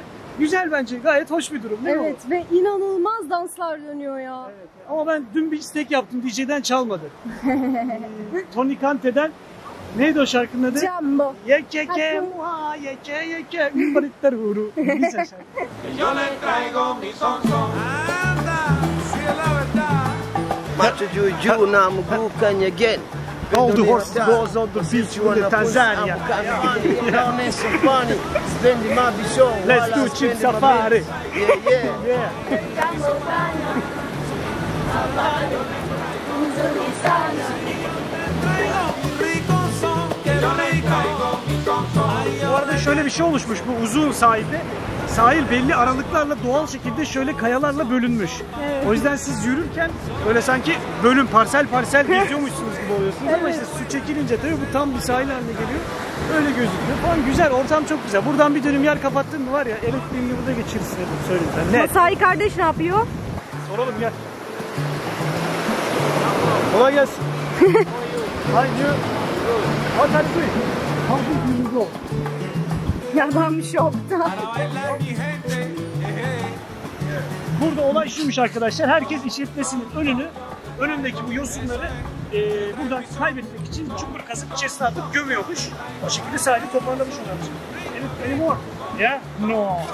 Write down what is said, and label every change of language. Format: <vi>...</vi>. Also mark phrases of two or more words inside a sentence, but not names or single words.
<tr>Güzel bence, gayet hoş bir durum değil mi? Evet ve inanılmaz danslar dönüyor ya. Evet. Ama ben dün bir istek yaptım, DJ'den çalmadı. Tony Kante'den, neydi o şarkının adı? Jumbo. Yekeke muha, yeke yeke, ümbaritler vuru. Güzel şarkı.</tr> <es>Yo le traigo mi son son. Anda, si es la verdad. Macho juju na mgukan again.</es> <en>All the horses goes on the beach in Tanzania. Let's do cheap safari. Yeah. Yeah.</en> <es>Rico son, que yo le traigo mi son son.</es> <tr>Bu arada şöyle bir şey oluşmuş bu uzun sahilde. Sahil belli aralıklarla doğal şekilde şöyle kayalarla bölünmüş. O yüzden siz yürürken böyle sanki bölüm parsel parsel geziyormuşsunuz gibi oluyorsunuz ama işte su çekilince tabii bu tam bir sahil haline geliyor. Öyle gözüküyor falan, güzel, ortam çok güzel. Buradan bir dönüm yer kapattın mı var ya, elektriğini burada geçirirsin dedim, söyleyeyim ben. Net. Masai kardeş ne yapıyor? Soralım gel. Kolay gelsin.</tr> <en>Hi you. What are you doing? How did you go?</en> <tr>Adam şokta.</tr> <es>Bailar mi gente.</es> <tr>Burada olay şuymuş arkadaşlar, herkes işletmesinin önündeki bu yosunları buradan kaybetmek için çukur kazıp içerisine atıp gömüyormuş. O şekilde sahili toparlamış onlarmış.</tr> <en>Anymore? Yeah? No.</en>